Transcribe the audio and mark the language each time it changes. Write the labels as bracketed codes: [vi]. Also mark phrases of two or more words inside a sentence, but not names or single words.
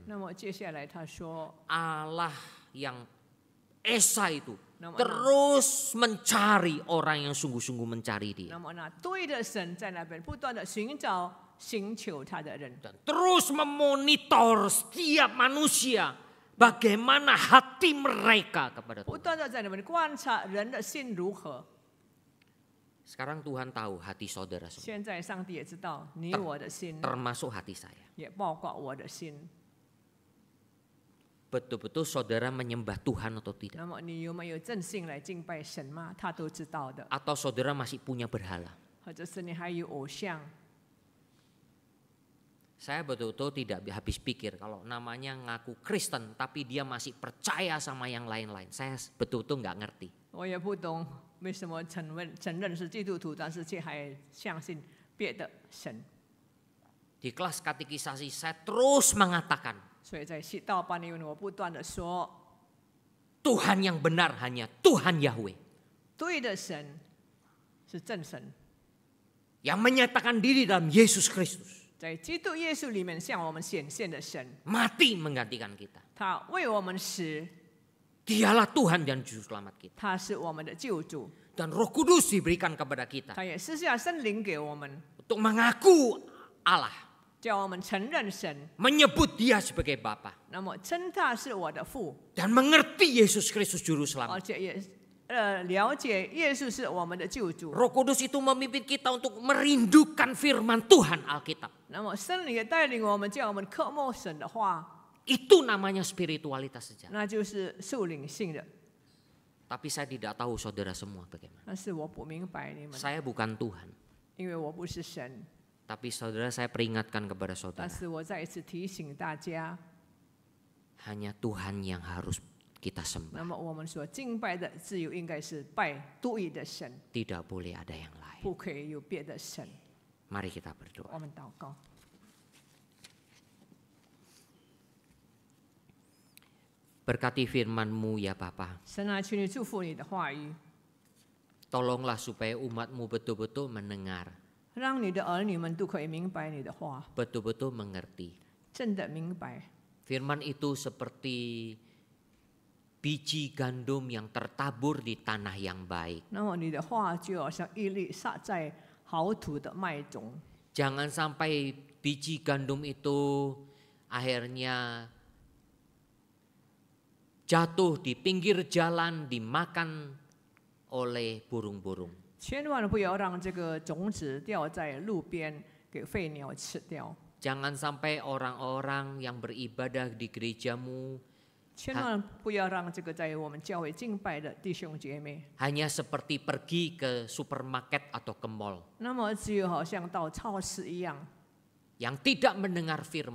[zh] 那么接下来他说， [id] Allah yang Esa itu Nama- terus mencari orang yang sungguh-sungguh mencari dia. [zh] 那么那对的神在那边不断的寻找、寻求他的人， [id] Dan terus memonitor setiap manusia bagaimana hati mereka kepada [zh] 不 [id] Tuhan. [zh] 断的在那边观察人的心如何。 [id] Sekarang Tuhan tahu hati saudara semua, [zh] 现在上帝也知道你我的心， [id] termasuk hati saya. [zh] 也包括我的心。 [id] Betul-betul saudara menyembah Tuhan atau tidak? [zh] 那么你有没有真心来敬拜神吗？他都知道的。 [id] Atau saudara masih punya berhala? [zh] 或者是你还有偶像？ [id] Saya betul-betul tidak habis pikir kalau namanya ngaku Kristen tapi dia masih percaya sama yang lain-lain. Saya betul-betul nggak ngerti. [zh] 我也不懂为什么承认是基督徒，但是却还相信别的神。 [id] Di kelas katekisasi saya terus mengatakan [zh] 所以在道班里面，我不断的说， [id] Tuhan yang benar hanya Tuhan Yahweh [zh] 对的神是真神， [id] yang menyatakan diri dalam Yesus Kristus. [zh] 在基督耶稣里面向我们显现的神， [id] Mati menggantikan kita. [zh] 他为我们死， [id] Dialah Tuhan dan Juru Selamat kita. [zh] 他是我们的救主， [id] Dan Roh Kudus diberikan kepada kita [zh] 他也施下圣灵给我们， [id] untuk mengaku Allah, [zh] 叫我们承认神， [id] menyebut Dia sebagai Bapa [zh] 那么称他是我的父， [id] dan mengerti Yesus Kristus Juru [zh] 而 [id] Selamat. [zh] 且也了解耶稣是我们的救主。 [id] Roh Kudus itu memimpin kita untuk merindukan firman Tuhan Alkitab. [zh] 那么圣灵也带领我们，叫我们渴慕神的话， [id] Itu namanya spiritualitas sejati. [zh] 那就是属灵性的。 [id] Tapi saya tidak tahu saudara semua bagaimana. [zh] 但是我不明白你们， [id] Saya bukan Tuhan. [zh] 因为我不是神。 [id] Tapi saudara, saya peringatkan kepada [zh] 但 [id] saudara. [zh] 是我再一次提醒大家， [id] Hanya Tuhan yang harus kita [zh] 那 [id] sembah. [zh] 么我们所敬拜的只有应该是拜独一的神， [id] Tidak boleh ada yang lain. [zh] 不可以有别的神。 [id] Mari kita berdoa. [zh] 我们祷告， [id] Berkati firman-Mu ya Bapa. [zh] 神啊，求你祝福你的话语， [id] Tolonglah supaya umat-Mu betul-betul mendengar, [zh] 让你的儿女们都可以明白你的话， [id] betul-betul mengerti. [zh] 真的明白。 [id] Firman itu seperti biji gandum yang tertabur di tanah yang baik. [zh] 那么你的话就好像一粒撒在好土的麦种， [id] Jangan sampai biji gandum itu akhirnya jatuh di pinggir jalan dimakan oleh burung-burung. [zh] 千万不要让这个种子掉在路边，给飞鸟吃掉。 [id] Jangan sampai orang-orang yang beribadah di gerejamu [zh] 千万不要让这个在我们教会敬拜的弟兄姐妹， [id] hanya seperti pergi ke supermarket atau ke mall [zh] 那么只有好像到超市一样， [id] yang tidak mendengar firman.